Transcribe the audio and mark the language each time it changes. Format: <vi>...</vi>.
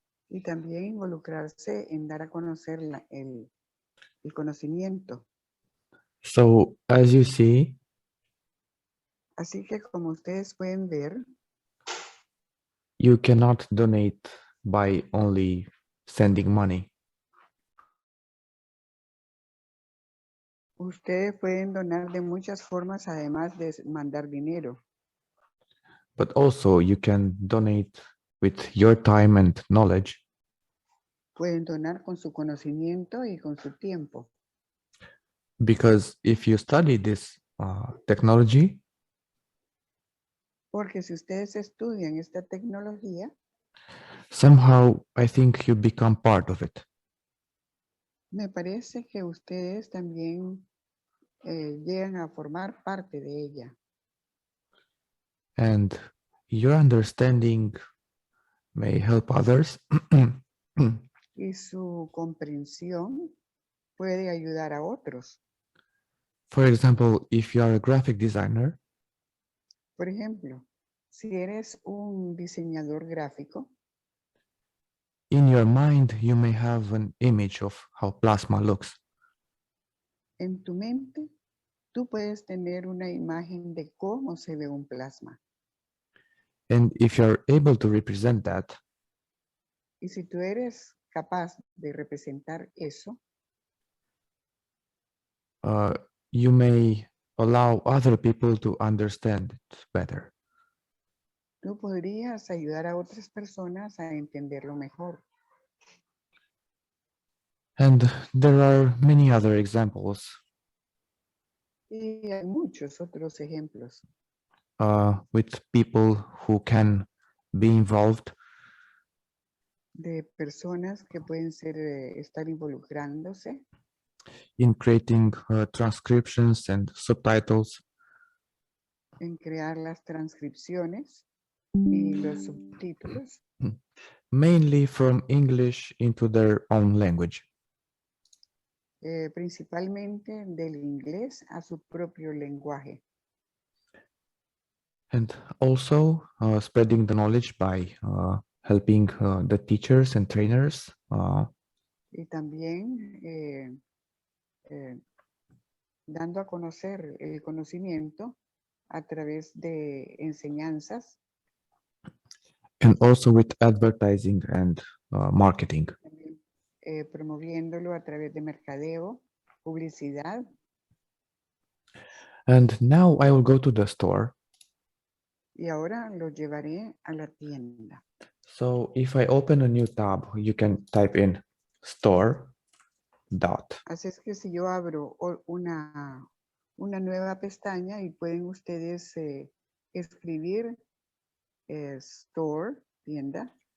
<es>y también involucrarse en dar a conocer el conocimiento.</es> <en>So as you see,</en> <es>Así que como ustedes pueden ver,</es> <en>you cannot donate by only sending money.</en> <es>ustedes pueden donar de muchas formas además de mandar dinero.</es> <en>But also you can donate with your time and knowledge,</en> <es>Pueden donar con su conocimiento y con su tiempo.</es> <en>because if you study this technology,</en> <es>Porque si ustedes estudian esta tecnología,</es> <en>somehow I think you become part of it.</en> <es>me parece que ustedes también llegan a formar parte de ella.</es> <en>And your understanding may help others.</en> <es>Y su comprensión puede ayudar a otros.</es> <en>For example, if you are a graphic designer,</en> <es>Por ejemplo, si eres un diseñador gráfico,</es> <en>in your mind you may have an image of how plasma looks.</en> <es>en tu mente, tú puedes tener una imagen de cómo se ve un plasma.</es> <en>And if you're able to represent that,</en> <es>Y si tú eres capaz de representar eso,</es> <en>you may allow other people to understand it better.</en> <es>tú podrías ayudar a otras personas a entenderlo mejor.</es> <en>And there are many other examples</en> <es>Y hay muchos otros ejemplos</es> <en>with people who can be involved</en> <es>de personas que pueden ser, estar involucrándose</es> <en>in creating transcriptions and subtitles,</en> <es>en crear las transcripciones y los subtítulos,</es> <en>mainly from English into their own language.</en> <es>principalmente del inglés a su propio lenguaje.</es> <en>And also spreading the knowledge by helping the teachers and trainers</en> <es>Y también dando a conocer el conocimiento a través de enseñanzas,</es> <en>and also with advertising and marketing.</en> <es>también, promoviéndolo a través de mercadeo, publicidad.</es> <en>And now I will go to the store.</en> <es>Y ahora lo llevaré a la tienda.</es> <en>So if I open a new tab, you can type in store dot</en> <es>Así es que si yo abro una nueva pestaña y pueden ustedes escribir store, tienda,</es>